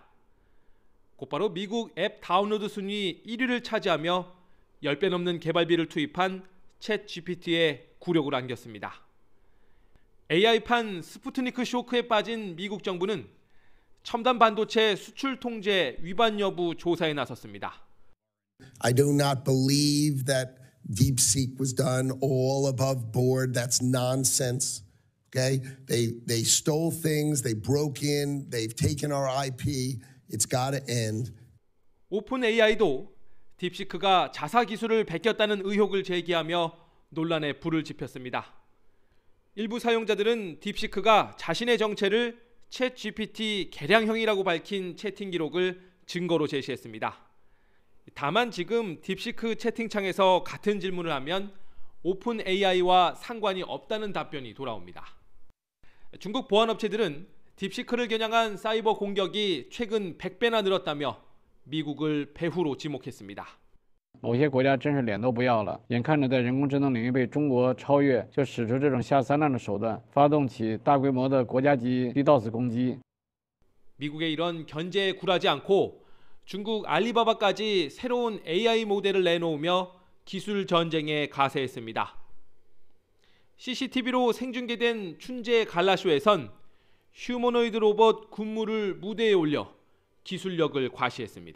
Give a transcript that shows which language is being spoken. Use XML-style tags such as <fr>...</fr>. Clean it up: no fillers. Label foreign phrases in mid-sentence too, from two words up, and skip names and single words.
<ko>곧바로 미국 앱 다운로드 순위 1위를 차지하며 10배 넘는 개발비를 투입한 챗GPT의 굴욕을 안겼습니다. AI판 스푸트니크 쇼크에 빠진 미국 정부는 첨단 반도체 수출 통제 위반 여부 조사에 나섰습니다.</ko> <en>I do not believe that DeepSeek was done all above board. That's nonsense. Okay? They stole things, they broke in, they've taken our IP. It's got to end.</en> <ko>오픈 AI도 딥시크가 자사 기술을 베꼈다는 의혹을 제기하며 논란에 불을 지폈습니다. 일부 사용자들은 딥시크가 자신의 정체를 챗GPT 개량형이라고 밝힌 채팅 기록을 증거로 제시했습니다. 다만 지금 딥시크 채팅창에서 같은 질문을 하면 오픈 AI와 상관이 없다는 답변이 돌아옵니다. 중국 보안업체들은 딥시크를 겨냥한 사이버 공격이 최근 100배나 늘었다며 미국을 배후로 지목했습니다.</ko> <zh>某些国家真是脸都不要了，眼看着在人工智能领域被中国超越，就使出这种下三滥的手段，发动起大规模的国家级 DDoS 攻击。</zh> <ko>미국의 이런 견제에 굴하지 않고 중국 알리바바까지 새로운 AI 모델을 내놓으며 기술 전쟁에 가세했습니다. CCTV로 생중계된 춘제 갈라쇼에선 휴머노이드 로봇 군무를 무대에 올려 기술력을 과시했습니다.</ko>